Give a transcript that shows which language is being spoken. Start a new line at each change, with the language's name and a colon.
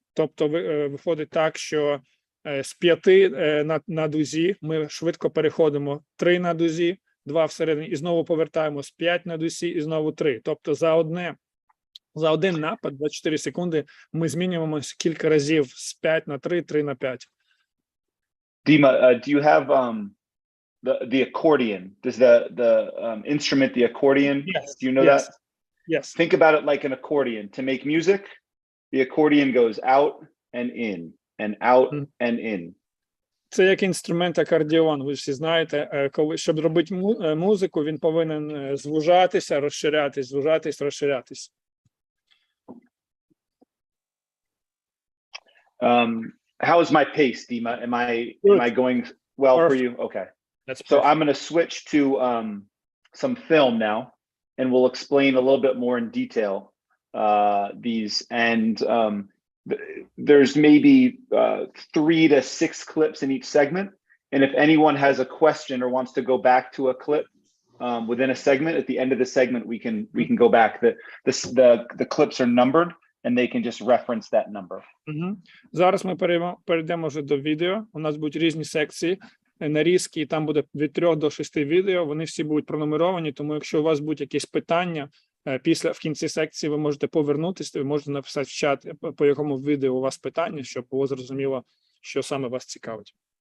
Ukrainian: Тобто виходить так, що з 5 на дузі ми швидко переходимо 3 на дузі, 2 всередині, і знову повертаємось 5 на дузі і знову 3. Тобто за один напад, 24 секунди, ми змінюємося кілька разів з 5 на 3, 3 на 5.
English: Dima, do you have the accordion? Does the instrument, the accordion? Yes. Do you know Yes. that? Yes. Think about it like an accordion. To make music, the accordion goes out and in, and out and in.
Ukrainian: Це як інструмент акордіон, ви всі знаєте, коли, щоб робити музику, він повинен звужатися, розширятись, звужатись, розширятись.
English: How is my pace, Dima? Am I going well for you? Okay. That's So perfect. I'm going to switch to some film now, and we'll explain a little bit more in detail these. And there's maybe 3 to 6 clips in each segment. And if anyone has a question or wants to go back to a clip within a segment, at the end of the segment, we can go back. The clips are numbered, and they can just reference that number.
Ukrainian: Зараз ми перейдемо вже до відео. У нас будуть різні секції, нарізки, і там буде від 3 до 6 відео. Вони всі будуть пронумеровані, тому якщо у вас будуть якісь питання, в кінці секції ви можете повернутися, ви можете написати в чат, по якому відео у вас питання, щоб було зрозуміло, що саме вас цікавить.